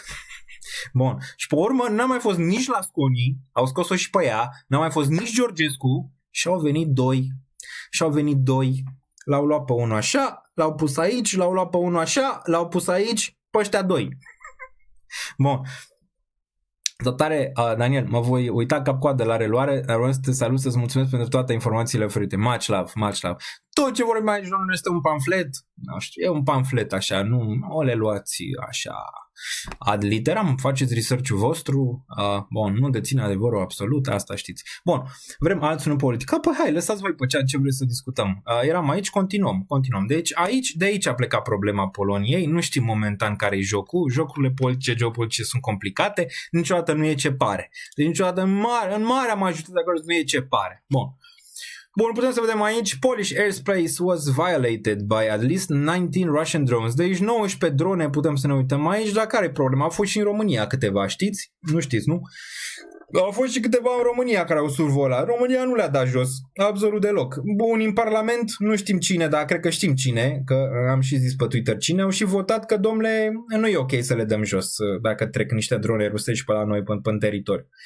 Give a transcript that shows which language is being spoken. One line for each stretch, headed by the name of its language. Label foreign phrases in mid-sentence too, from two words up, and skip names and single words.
Romanian: Bun, și pe urmă n-a mai fost nici Lasconi, au scos-o și pe ea, n-a mai fost nici Georgescu și au venit doi, l-au luat pe unul așa, l-au pus aici, l-au luat pe unul așa, l-au pus aici, pe ăștia doi. Bun. Dotare, Daniel, mă voi uita cap-coadă la reluare, dar vreau să te salut, să-ți mulțumesc pentru toate informațiile oferite.
English: Much love.
Romanian: Tot ce vorbim aici, nu este un pamflet, nu știu, e un pamflet așa, nu o le luați așa
Latin: ad literam,
Romanian: faceți research-ul vostru, bun, nu deține adevărul absolut, asta știți. Bun, vrem alții nu politică, păi hai, lăsați voi pe ceea ce vreți să discutăm. Eram aici, continuăm. Deci de aici a plecat problema Poloniei, nu știm momentan care e jocul, jocurile politice, geopolitice sunt complicate, niciodată nu e ce pare. Deci niciodată în marea majoritate de acolo nu e ce pare. Bun, putem să vedem aici,
English: Polish airspace was violated by at least 19 Russian drones.
Romanian: Deci 19 drone putem să ne uităm aici, dar care e problema? Au fost și în România câteva, știți? Nu știți, nu? Au fost și câteva în România care au survolat. România nu le-a dat jos, absolut deloc. Bun, în Parlament nu știm cine, dar cred că știm cine, că am și zis pe Twitter cine, au și votat că, domnule, nu e ok să le dăm jos dacă trec niște drone rusești pe la noi, pe teritoriu.